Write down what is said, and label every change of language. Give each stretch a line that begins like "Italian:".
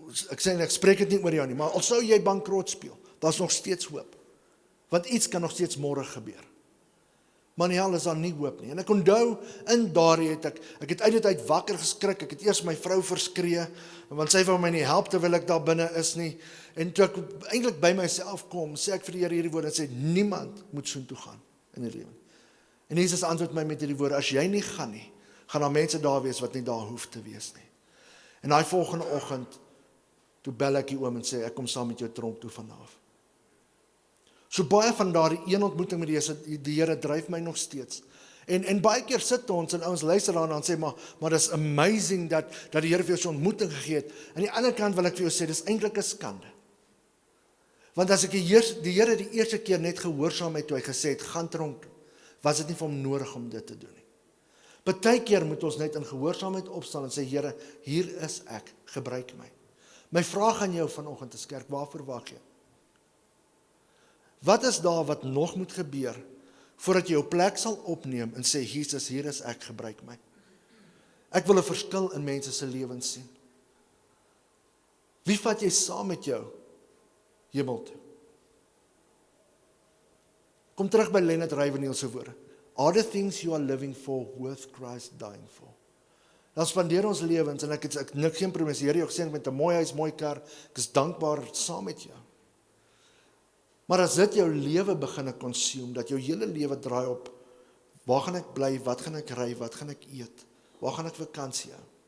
Afrikaans: Ek spreek dit nie oor jou nie, maar al sou jy bankrot speel, daar's nog steeds hoop. Want iets kan nog steeds môre gebeur. Maar in die hel is daar nie hoop nie. En ek onthou, in daardie het ek het uit die tyd wakker geskrik, ek het eers my vrou verskree, want sy wou my nie help terwyl ek daar binne is nie, en toe ek eintlik by myself kom, sê ek vir die Here hierdie woorde, en sê, niemand moet soontoe gaan in die lewe. En Jesus antwoord my met hierdie woorde, as jy nie gaan nie, gaan daar mense daar wees wat nie daar hoef te wees nie. En daai volgende oggend, toe bel ek die oom en sê, ek kom saam met jou tronk toe vanaf. So baie van daardie een ontmoeting met die Here dryf my nog steeds. En baie keer sit ons en ons luister daarna en sê, maar dis amazing dat die Here vir jou so 'n ontmoeting gegee het. Aan die ander kant wil ek vir jou sê, dis eintlik 'n skande. Want as ek die Here die eerste keer net gehoorsaam het toe hy gesê het, gaan tronk toe, was dit nie vir hom nodig om dit te doen nie. Partykeer moet ons net in gehoorsaamheid opstaan en sê, Here, hier is ek, gebruik my. My vraag aan jou vanoggend is, kerk, waarvoor wag jy? Wat is daar wat nog moet gebeur, voordat jy jou plek sal opneem en sê, Jesus, hier is ek, gebruik my. Ek wil 'n verskil in mense se lewens sien. Wie vat jy saam met jou hemel toe? Kom terug by Leonard Ravenhill se woorde.
English: Are the things you are living for worth Christ dying for?
Afrikaans: Dan spandeer ons lewens, en ek nik geen promes, Here, jy gesê met 'n mooi huis, mooi kar, ek is dankbaar saam met jou. Maar as dit jou lewe begin consume, dat jou hele lewe draai op, waar gaan ek bly, wat gaan ek ry, wat gaan ek eet, waar gaan ek vakansie hou?